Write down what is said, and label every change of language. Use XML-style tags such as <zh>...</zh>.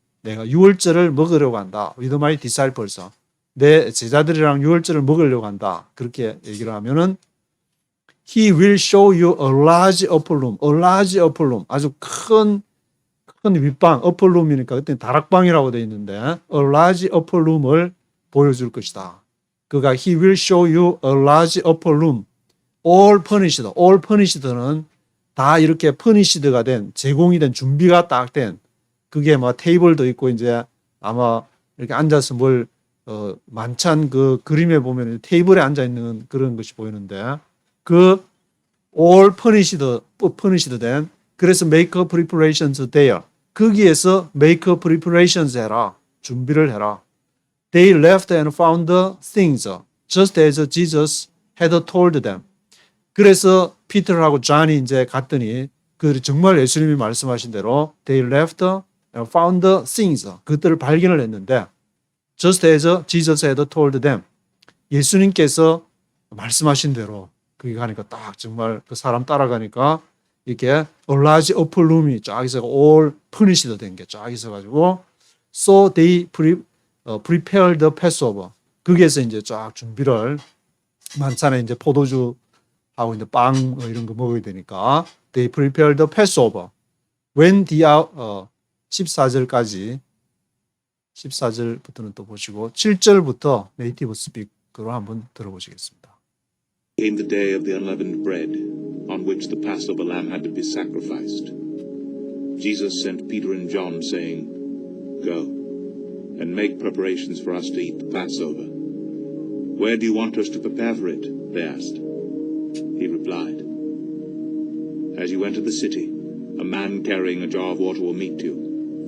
<ko>내가 유월절을 먹으려고 한다.</ko> <en>With my disciples.</en> <ko>내 제자들이랑 유월절을 먹으려고 한다. 그렇게 얘기를 하면은</ko> <en>He will show you a large upper room. A large upper room.</en> <ko>아주 큰 윗방, upper room이니까 그때 다락방이라고 되어 있는데</ko> <en>a large upper room</en> <ko>을 보여줄 것이다. 그가</ko> <en>he will show you a large upper room. all furnished. all furnished</en> <ko>는 다 이렇게 furnished가 된, 제공이 된, 준비가 딱 된, 그게 뭐 테이블도 있고 이제 아마 이렇게 앉아서 뭘 만찬 그 그림에 보면 테이블에 앉아 있는 그런 것이 보이는데 그 all furnished 된 그래서</ko> <en>make preparations there</en> <ko>거기에서 make preparations 해라 준비를 해라.</ko> <en>They left and found the things just as Jesus had told them.</en> <ko>그래서 피터하고 존이 이제 갔더니 그 정말 예수님이 말씀하신 대로</ko> <en>they left and found the things</en> <ko>그것들을 발견을 했는데</ko> <en>just as Jesus had told them.</en> <ko>예수님께서 말씀하신 대로 그게 가니까 딱 정말 그 사람 따라가니까 이렇게 a large upper room이 쫙 있어 all furnished 된 게 쫙 있어가지고</ko> <en>so they prepared the Passover.</en> <ko>거기에서 이제 쫙 준비를 만찬에 이제 포도주 하고 이제 빵 이런 거 먹어야 되니까</ko> <en>they prepared the Passover.</en> <ko>When the 14절까지 14절부터는 또 보시고 7절부터 네이티브 스피커로 한번 들어보시겠습니다.</ko> <en>Came the day of the unleavened bread, on which the Passover lamb had to be sacrificed. Jesus sent Peter and John, saying, Go, and make preparations for us to eat the Passover. Where do you want us to prepare for it? They asked. He replied, As you enter the city, a man carrying a jar of water will meet you.</en>